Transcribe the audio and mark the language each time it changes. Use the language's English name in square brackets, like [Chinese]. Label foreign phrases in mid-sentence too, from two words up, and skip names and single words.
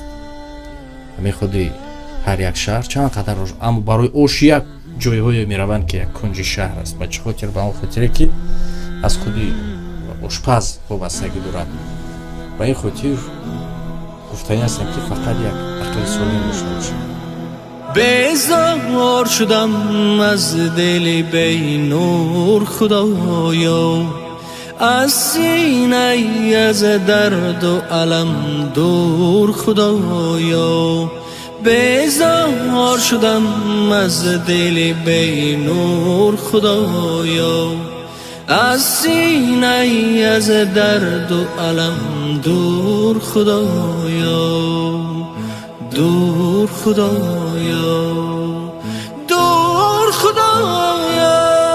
[Tajik] ҳамин худи ҳар як шаҳр чанд қадар, аммо барои ош як ҷойҳое мераванд ки як кунҷи шаҳр аст. ба чӣ хотир? ба он хотире ки аз худи ошпаз вобастагӣ дорад. ба ин хотир гуфтанӣ ҳастам ки фақат як ақли солим дошта бошад. بیزار شدم از دل بی نور خدایا، از سینه از درد و علم دور خدایا. بیزار شدم از دل بی نور خدایا، از سینه از درد و علم دور خدایا، دور خدایا، دور خدایا.